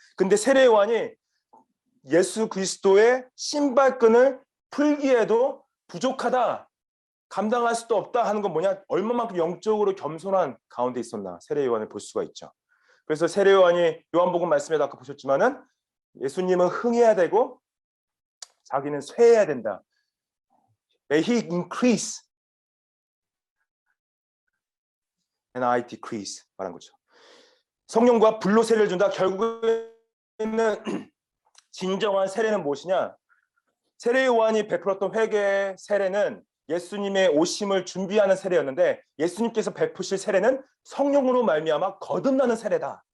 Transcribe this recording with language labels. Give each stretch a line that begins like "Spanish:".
Korean: 근데 세례 요한이 예수 그리스도의 신발끈을 풀기에도 부족하다, 감당할 수도 없다 하는 건 뭐냐? 얼마만큼 영적으로 겸손한 가운데 있었나 세례 요한을 볼 수가 있죠. 그래서 세례 요한이 요한복음 말씀에도 아까 보셨지만은 예수님은 흥해야 되고 자기는 쇠해야 된다.
English: May he increase and I decrease
Korean: 말한 거죠. 성령과 불로 세례를 준다. 결국에는 진정한 세례는 무엇이냐? 세례 요한이 베풀었던 회개의 세례는 예수님의 오심을 준비하는 세례였는데 예수님께서 베푸실 세례는 성령으로 말미암아 거듭나는 세례다.